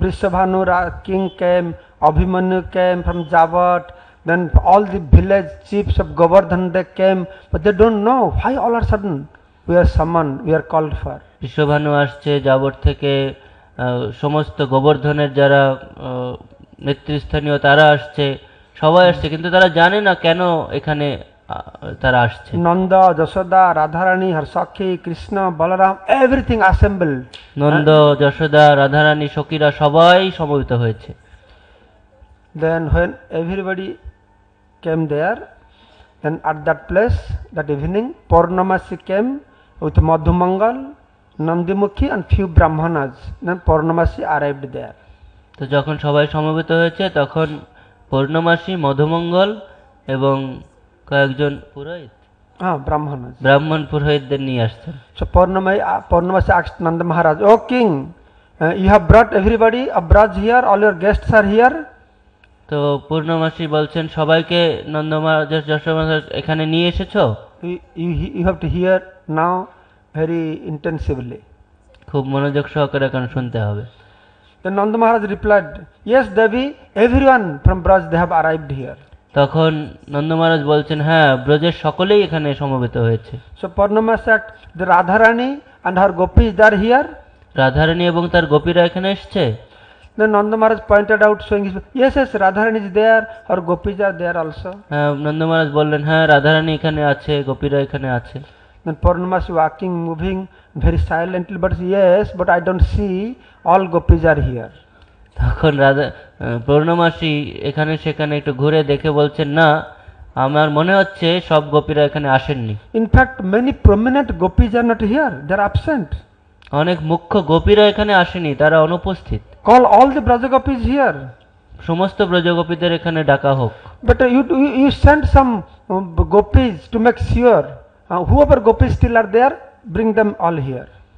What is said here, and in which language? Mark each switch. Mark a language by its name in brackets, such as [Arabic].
[English] Vrishabhanu king came, Abhimanyu came from Jabat, then all the village chiefs of Govardhan they came, but they don't know why all of a sudden we are summoned, we are called for. [Bangla] ঋষভানু আসছে জাবর থেকে, সমস্ত গোবর্ধনের যারা নেতৃস্থানীয় তারা আসছে, সবাই আসছে, কিন্তু তারা জানে না কেন এখানে তারা আসছে। [English] Nanda, Jashoda, Radharani, Harsakhi, Krishna, Balaram, everything assembled. [Bangla] Nanda, Yashoda, Radharani, সখীরা সবাই সমবেত হয়েছে। [English] Then when everybody came there, then at that place, that evening, Purnamasi came with Madhumangal, Nandimukhi and few Brahmanas. Then Purnamasi arrived there. [Bangla] তো যখন সবাই সমবেত হয়েছে তখন পূর্ণমাসী, মধুমঙ্গল এবং কয়েকজন পুরোহিত, [English] Brahmanas. [Bangla] ব্রাহ্মণ পুরোহিতদের নিয়ে আসছেন। [English] So Purnamasi asked Nanda Maharaj, "Oh king, you have brought everybody of Braj here, all your guests are here." [Bangla] তো পূর্ণমাসী বলছেন, সবাইকে নন্দ মহারাজ, যশোদা মহারাজ এখানে নিয়ে এসেছো? [English] You have to hear now very intensively. [Bangla] খুব মনোযোগ সহকারে এখন শুনতে হবে। [English] Then Nanda Maharaj replied, "Yes, Devi, everyone from Braj they have arrived here." [Bangla] তখন নন্দ মহারাজ বলছেন, হ্যাঁ, ব্রজের সকলেই এখানে সমবেত হয়েছে। [English] So Purnamasi said, "The Radharani and her gopis they are here." [Bangla] Radharani এবং তার গোপীরা এখানে এসছে। [English] Then Nanda Maharaj pointed out, showing his, yes, Radharani is there, her gopis are there also. [Bangla] Nanda মহারাজ বললেন, হ্যাঁ, রাধারানী এখানে আছে, গোপীরা এখানে আছে। [English] Then Purnamasi walking, moving very silently, but yes, but I don't see all gopis are here. [Bangla] তখন পূর্ণমাসী এখানে সেখানে একটু ঘুরে দেখে বলছেন, না, আমার মনে হচ্ছে সব গোপীরা এখানে আসেননি। [English] In fact, many prominent gopis are not here, they are absent. [Bangla] অনেক মুখ্য গোপীরা এখানে আসেনি, তারা অনুপস্থিত। [English] Call all the Braja gopis here. [Bangla] সমস্ত ব্রজগোপীদের এখানে ডাকা হোক। [English] But you send some gopis to make sure, whoever gopis still are there, bring them all here.